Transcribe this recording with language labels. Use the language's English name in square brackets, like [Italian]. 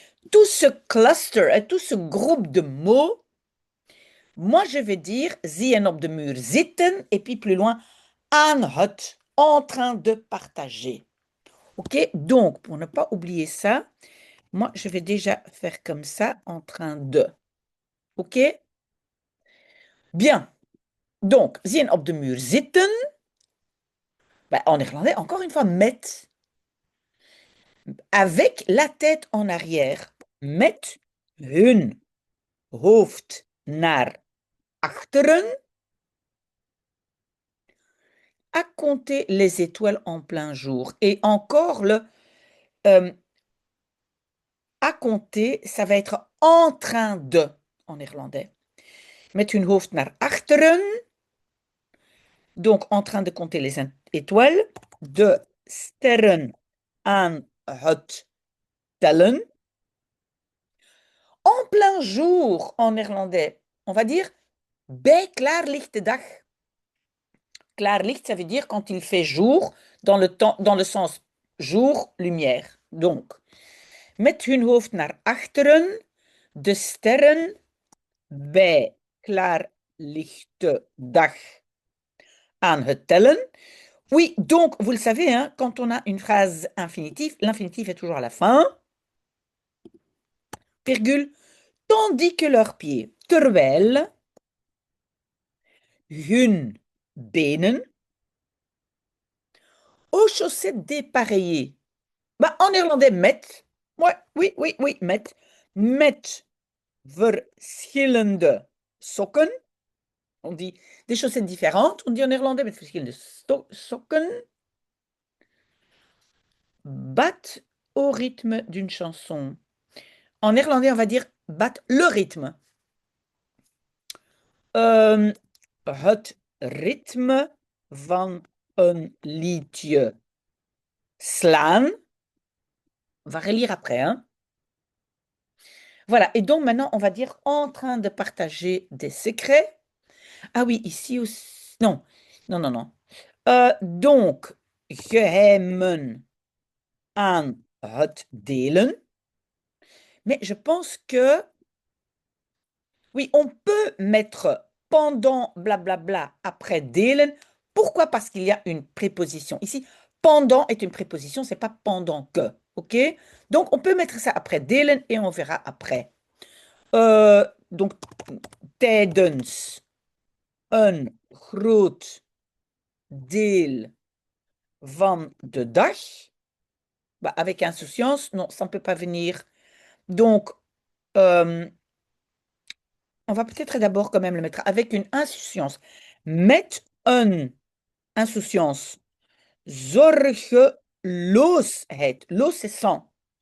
[French] Tout ce cluster, tout ce groupe de mots, moi, je vais dire [Dutch] sie hen op de muur zitten [French] et puis plus loin, aan het, en train de partager. OK? Donc, pour ne pas oublier ça, moi, je vais déjà faire comme ça, en train de. OK? Bien. [Dutch] Donc, zien op de muur zitten. [French] Ben, en néerlandais, encore une fois, met. Avec la tête en arrière. [Dutch] Met hun hoofd naar achteren. [French] À compter les étoiles en plein jour. Et encore le à compter, ça va être en train de en néerlandais. [Dutch] Met hun hoofd naar achteren. [French] Donc, en train de compter les étoiles. [Dutch] De sterren aan het tellen. [French] En plein jour en néerlandais, on va dire [Dutch] bij klaarlichte dag. [French] Klaarlicht, ça veut dire quand il fait jour, dans le temps, dans le sens jour, lumière. [Dutch] Donc, met hun hoofd naar achteren, de sterren bij klaarlichte dag aan het tellen. [French] Oui, donc, vous le savez, hein, quand on a une phrase infinitive, l'infinitif est toujours à la fin, virgule, tandis que leurs pieds, [Dutch] terwijl hun benen [French] aux chaussettes dépareillées. Bah, en néerlandais, met. Ouais, oui, oui, oui. [Dutch] Met verschillende sokken. [French] On dit des chaussettes différentes. On dit en néerlandais [Dutch] met verschillende sokken. [French] Bat au rythme d'une chanson. En néerlandais, on va dire bat le rythme. [Dutch] Het ritme van een liedje slaan. [French] On va relire après, hein. Voilà, et donc maintenant, on va dire en train de partager des secrets. Ah oui, ici aussi. Non, non, non, non. [Dutch] Donc, geheimen aan het delen. [French] Mais je pense que, oui, on peut mettre pendant blablabla après delen. Pourquoi? Parce qu'il y a une préposition. Ici, pendant est une préposition, c'est pas pendant que. OK? Donc, on peut mettre ça après delen et on verra après. [Dutch] Donc, tijdens een groot deel van de dag. [French] Bah, avec insouciance, non, ça ne peut pas venir. Donc, on va peut-être d'abord quand même le mettre avec une insouciance. [Dutch] Met een insouciance. Zorgeloosheid. Loos, [French] c'est sans.